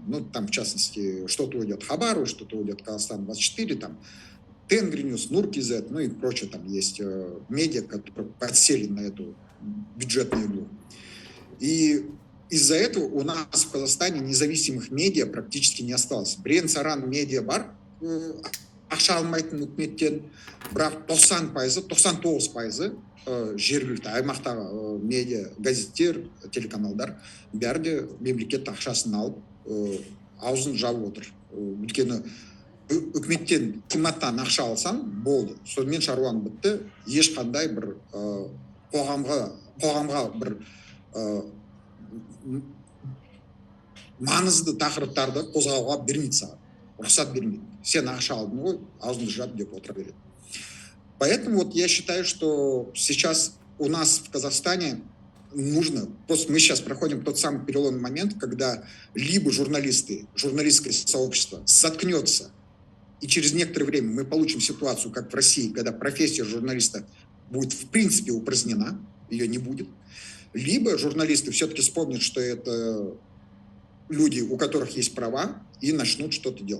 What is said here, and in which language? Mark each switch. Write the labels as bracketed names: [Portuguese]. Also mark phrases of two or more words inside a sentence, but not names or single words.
[Russian] Ну, там, в частности, что-то уйдет Хабару, что-то уйдет Казахстан-24, там, Тенгринюс, Нур-Кизет, ну и прочее. Там есть медиа, которые подсели на эту бюджетную иглу. И из-за этого у нас в Казахстане независимых медиа практически не осталось. [Kazakh] Брен-Саран медиа бар, ақша алмайтын үкіметтен, бірақ 99% жергілікті аймақтағы медиа, газеттер, телеканалдар бәрі де мемлекет ақшасын алып, аузын жауып отыр. Өйткені үкіметтен қымбаттан ақша алсаң, болды. Сонымен шаруаң бітті. Ешқандай бір қоғамға бір маңызды тақырыптарды қозғауға бермейді саған. Рұқсат бермейді. Сен ақша алдың ғой, аузыңды жап деп отыра береді. [Russian] Поэтому вот я считаю, что сейчас у нас в Казахстане нужно, просто мы сейчас проходим тот самый переломный момент, когда либо журналисты, журналистское сообщество соткнется, и через некоторое время мы получим ситуацию, как в России, когда профессия журналиста будет в принципе упразднена, ее не будет, либо журналисты все-таки вспомнят, что это люди, у которых есть права, и начнут что-то делать.